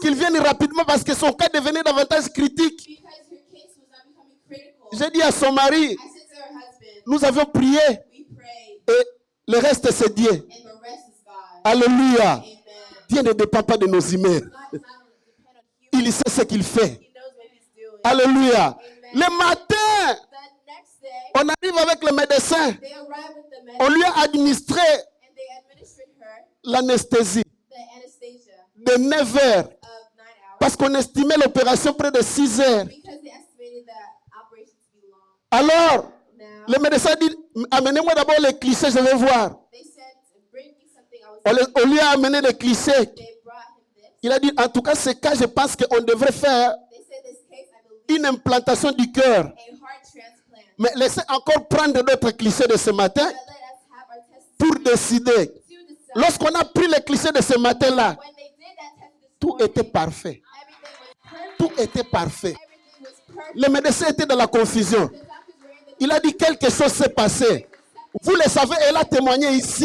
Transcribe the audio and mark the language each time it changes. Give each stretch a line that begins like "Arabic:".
French: qu'il vienne rapidement parce que son cas devenait davantage critique.
English: because her case was now becoming critical.
French: J'ai dit à son mari,
English: I said to her husband,
French: nous avions prié
English: we prayed,
French: et le reste c'est Dieu.
English: and the rest is God.
French: Alléluia.
English: Amen.
French: Dieu ne dépend pas de nos humains.
English: God does not depend on human.
French: Il sait ce qu'il fait.
English: He knows what he's doing.
French: Alléluia. Le matin,
English: The next day,
French: on arrive avec le médecin.
English: they arrived with the
French: On lui a administré
English: and they administered her
French: l'anesthésie
English: the anesthesia
French: de 9 heures.
English: of 9 hours
French: Parce qu'on estimait l'opération près de 6 heures.
English: because they estimated the operation to be long.
French: Alors,
English: Now,
French: le médecin dit, amenez-moi d'abord les clichés, je vais voir.
English: they said, bring me something. I was
French: On lui a amené les clichés.
English: They brought him this.
French: Il a dit, en tout cas, ce cas, je pense qu'on devrait faire
English: They said, this case, I believe,
French: une implantation du cœur.
English: a heart transplant.
French: Mais laissez encore prendre d'autres clichés de ce matin
English: But let us have our test
French: pour décider.
English: to decide.
French: Lorsqu'on a pris les clichés de ce matin-là,
English: When they did that test this
French: tout
English: morning,
French: était parfait.
English: everything was perfect.
French: Tout était parfait.
English: Everything was perfect.
French: Le médecin était dans la confusion.
English: The doctors were in the
French: Il a dit quelque chose s'est passé. Vous le savez, elle a témoigné ici.